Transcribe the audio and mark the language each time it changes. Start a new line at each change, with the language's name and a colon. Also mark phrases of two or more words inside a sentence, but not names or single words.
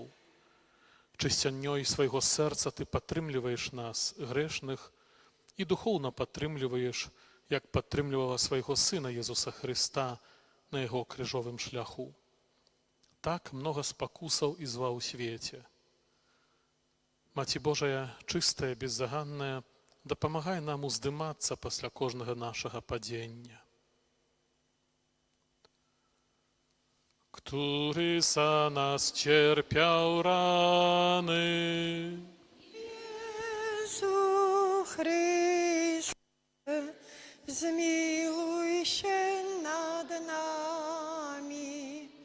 Belarusian: Чысцянёй свайго сэрца Ты падтрымліваеш нас, грэшных, і духоўна падтрымліваеш, як падтрымлівала свайго Сына Езуса Хрыста на Яго крыжовым шляху. Так многа спакусаў і зла ў свеце. Маці Божая, чыстая, беззаганная, дапамагай нам уздымацца пасля кожнага нашага падзення.
Polish: Który za nas cierpiał rany. Jezu Chryste, zmiłuj się nad nami.